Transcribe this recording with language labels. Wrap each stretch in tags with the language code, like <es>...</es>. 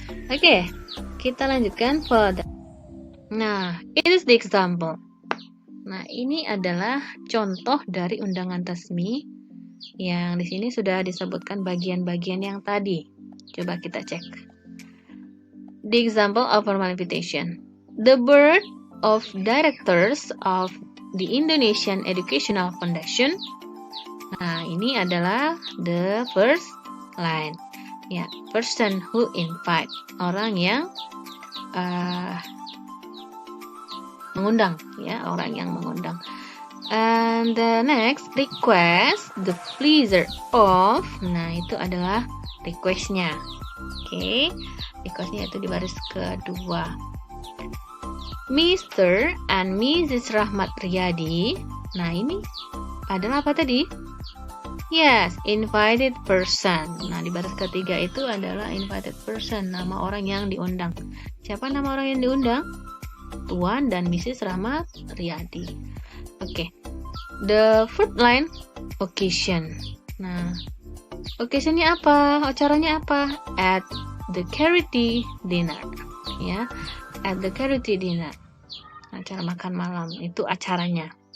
<id>Oke, kita lanjutkan</id> <en>further. Nah, it is the example.</en> <id>Nah, ini adalah contoh dari undangan resmi yang di sini sudah disebutkan bagian-bagian yang tadi. Coba kita cek.</id> <en>The example of formal invitation. The board of directors of the Indonesian Educational Foundation.</en> <id>Nah, ini adalah</id> <en>the first line.</en> <id>Ya,</id> <en>person who invite,</en> <id>orang yang mengundang, ya, orang yang mengundang.</id> <en>And the next, request, the pleasure of.</en> <id>Nah, itu adalah request-nya. Oke, request-nya itu di baris kedua. Mr. and Mrs. Rahmat Riyadi. Nah, ini adalah apa tadi?</id> <en>Yes, invited person.</en> <id>Nah, di baris ketiga itu adalah invited person, nama orang yang diundang. Siapa nama orang yang diundang? Tuan dan Mrs. Rahmat Riyadi. Oke.</id> <en>The fourth line, occasion.</en> <id>Nah, occasionnya apa? Acaranya apa?</id> <en>At the charity dinner. Ya, at the charity dinner.</en> <id>Acara makan malam itu acaranya.</id>